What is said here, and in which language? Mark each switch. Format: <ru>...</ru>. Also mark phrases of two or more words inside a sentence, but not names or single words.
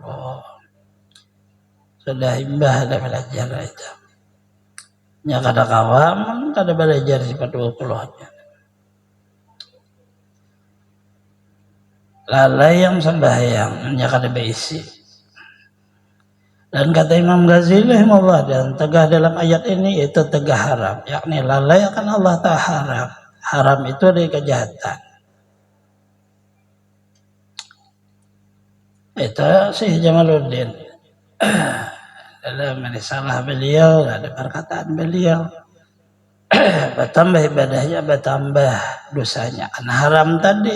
<bjn>Sudah imbah ada belajar itu. Ya kada kawa, kada belajar sifat 20-nya. Lalai yang sembahyang, ya kada berisi. Dan kata Imam Ghazali rahimahullah, dan tegah dalam ayat ini itu tegah haram, yakni lalai akan Allah Ta'ala haram. Haram itu dari kejahatan. Itu Syekh Jamaluddin dalam risalah beliau ada perkataan beliau, bertambah ibadahnya bertambah dosanya karena haram tadi.</bjn>